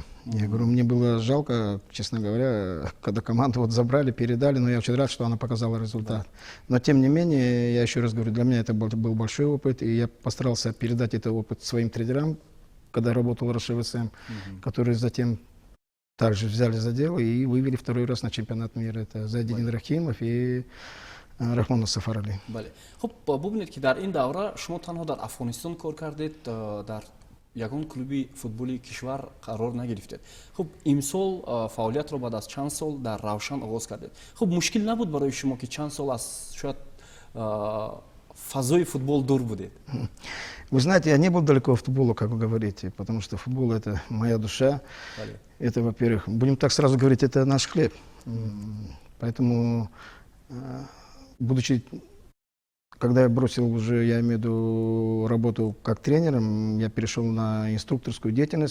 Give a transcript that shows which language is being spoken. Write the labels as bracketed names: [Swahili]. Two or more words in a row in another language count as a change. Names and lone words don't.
[Russian] Я говорю, мне было жалко, честно говоря, когда команду вот забрали, передали, но я очень рад, что она показала результат. Но тем не менее, я еще раз говорю, для меня это был большой опыт, и я постарался передать этот опыт своим тренерам, когда работал в РШВСМ, которые затем также взяли за дело и вывели второй раз на чемпионат мира. Это Зайдидин Рахимов и Рахмонов Сафарали. [Tajik] бале. Хуб, бубнед ки дар ин давра шумо танҳо дар Афғонистон кор кардед, дар ягон клуби футболи кишвар қарор нагирифтед. Хуб, имсол фаъолиятро баъд аз чанд сол дар Равшан оғоз кардед. Хуб, мушкил набуд барои шумо ки чанд сол аз шояд фазои футбол дур будед? [Russian] Вы знаете, я не был далеко от футбола, как вы говорите, потому что футбол — это моя душа. Это, во-первых, будем так сразу говорить, это наш хлеб. Поэтому, будучи, когда я бросил уже, я имею в виду работу как тренером, я перешел на инструкторскую деятельность.